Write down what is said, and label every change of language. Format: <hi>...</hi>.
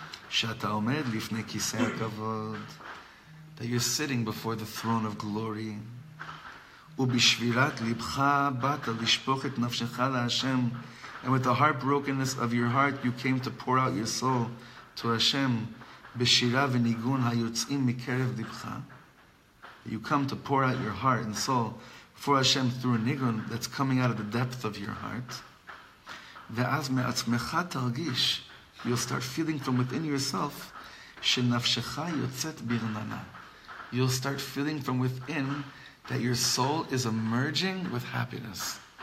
<he>שאתה עומד לפני כיסא הכבוד.</he> <en>That you're sitting before the throne of glory.</en> <he>ובשבירת לבך באת לשפוך את נפשך להשם.</he> <en>And with the heartbrokenness of your heart, you came to pour out your soul to Hashem.</en> <he>בשירה וניגון היוצאים מקרב לבך.</he> <en>You come to pour out your heart and soul for Hashem through a nigun that's coming out of the depth of your heart.</en> <he>ואז מעצמך תרגיש,</he> <en>you'll start feeling from within yourself,</en> <he>שנפשך יוצאת ברננה.</he> <en>You'll start feeling from within that your soul is emerging with happiness.</en>